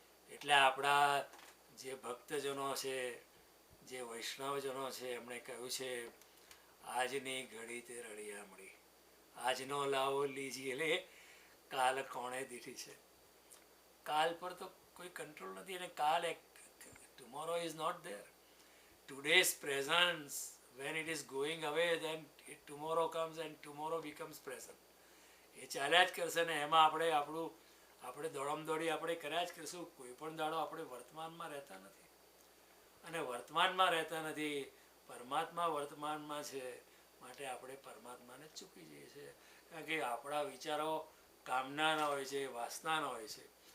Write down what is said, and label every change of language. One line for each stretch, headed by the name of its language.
Gujarati: એટલે આપણા જે ભક્તજનો છે, જે વૈષ્ણવજનો છે, એમણે કહ્યું છે આજની ઘડી તે રળિયા મળી, આજનો લાવો લીજીએ લે, કાલ કોણે દીઠી છે. કાલ પર તો કોઈ કંટ્રોલ નથી અને કાલ
English: Tomorrow is not there. Today's presence, when it is going away, then tomorrow comes and tomorrow becomes present.
Gujarati: એ ચાલ્યા જ કરશે ને એમાં આપણે દોડમદોડી આપણે કર્યા જ કરશું. કોઈ પણ દાડો આપણે વર્તમાનમાં રહેતા નથી અને વર્તમાનમાં રહેતા નથી. પરમાત્મા વર્તમાનમાં છે માટે આપણે પરમાત્માને જ ચૂકી જઈએ છીએ. કારણ કે આપણા વિચારો કામનાના હોય છે, વાસનાના હોય છે.